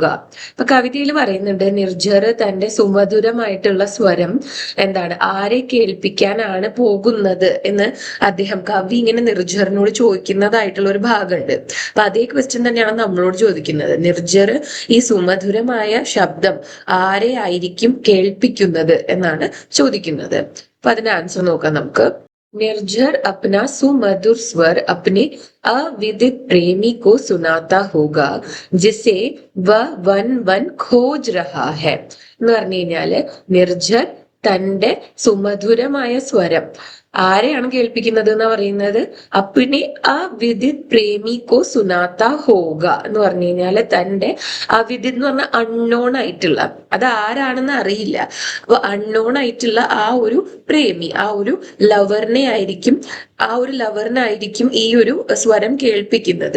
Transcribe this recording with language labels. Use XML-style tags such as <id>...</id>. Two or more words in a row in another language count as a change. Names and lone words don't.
<ml>ഇപ്പൊ കവിതയിൽ പറയുന്നുണ്ട് നിർജ്ജർ തന്റെ സുമധുരമായിട്ടുള്ള സ്വരം എന്താണ് ആരെ കേൾപ്പിക്കാനാണ് പോകുന്നത് എന്ന് അദ്ദേഹം കവി ഇങ്ങനെ നിർജ്ജറിനോട് ചോദിക്കുന്നതായിട്ടുള്ള ഒരു ഭാഗമുണ്ട്. അപ്പൊ അതേ ക്വസ്റ്റ്യൻ തന്നെയാണ് നമ്മളോട് ചോദിക്കുന്നത്. നിർജ്ജർ ഈ സുമധുരമായ ശബ്ദം ആരെ ആയിരിക്കും കേൾപ്പിക്കുന്നത് എന്നാണ് ചോദിക്കുന്നത്. അപ്പൊ അതിന്റെ ആൻസർ നോക്കാം നമുക്ക്.</ml> <hi>निर्झर अपना सुमधुर स्वर अपने अविदित प्रेमी को सुनाता होगा जिसे वह वन वन खोज रहा है</hi> <ml>എന്ന് പറഞ്ഞു കഴിഞ്ഞാല് നിർജ്ജർ തന്റെ സുമധുരമായ സ്വരം ആരെയാണ് കേൾപ്പിക്കുന്നത് എന്ന് പറയുന്നത്?</ml> <hi>अपने अविदित प्रेमी को सुनाता होगा</hi> <ml>എന്ന് പറഞ്ഞു കഴിഞ്ഞാല് തന്റെ അവിദിത് എന്ന് പറഞ്ഞ അൺനോൺ ആയിട്ടുള്ള, അത് ആരാണെന്ന് അറിയില്ല, അപ്പൊ അൺനോൺ ആയിട്ടുള്ള ആ ഒരു പ്രേമി, ആ ഒരു ലവറിനായിരിക്കും ഈ ഒരു സ്വരം കേൾപ്പിക്കുന്നത്.</ml>